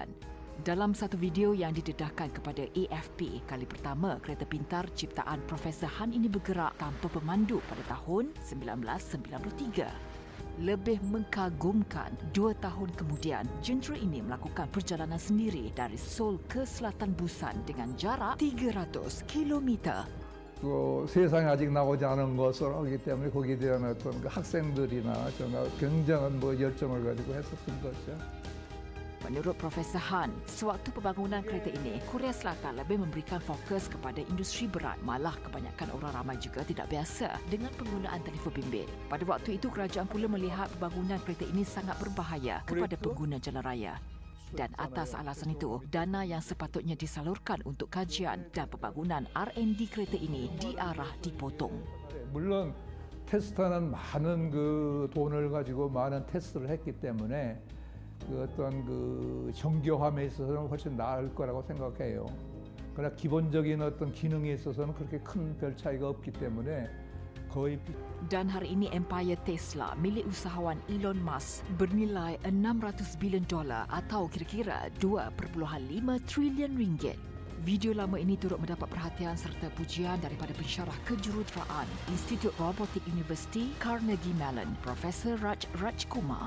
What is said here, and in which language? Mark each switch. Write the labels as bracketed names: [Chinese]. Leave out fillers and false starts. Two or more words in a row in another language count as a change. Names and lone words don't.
[Malay] Dalam satu video yang didedahkan kepada AFP, kali pertama kereta pintar ciptaan Profesor Han ini bergerak tanpa pemandu pada tahun 1993. Lebih mengagumkan, 2 tahun kemudian, jentera ini melakukan perjalanan sendiri dari Seoul ke selatan Busan dengan jarak 300 kilometer. [Korean] 세상에 아직 나오지 않은 것을 하기 때문에 거기에 대한 어떤 학생들이나 정말 굉장한 열정을 가지고 했었던 것이죠. [Malay] Menurut Profesor Han, sewaktu pembangunan kereta ini, Korea Selatan lebih memberikan fokus kepada industri berat. Malah kebanyakan orang ramai juga tidak biasa dengan penggunaan telefon bimbit. Pada waktu itu, kerajaan pula melihat pembangunan kereta ini sangat berbahaya kepada pengguna jalan raya. Dan atas alasan itu, dana yang sepatutnya disalurkan untuk kajian dan pembangunan R&D kereta ini diarah dipotong. [Korean] 물론 테스트는 많은 돈을 가지고 많은 테스트를 했기 때문에 어떤 정교함에 있어서는 훨씬 나을 거라고 생각해요. 그러나 기본적인 어떤 기능에 있어서는 그렇게 큰 별 차이가 없기 때문에 거의. [Malay] Dan hari ini empayar Tesla milik usahawan Elon Musk bernilai $600 bilion atau kira-kira 2.5 trilion ringgit. Video lama ini turut mendapat perhatian serta pujian daripada pensyarah kejuruteraan Institut Robotik University Carnegie Mellon, Profesor Raj Kumar.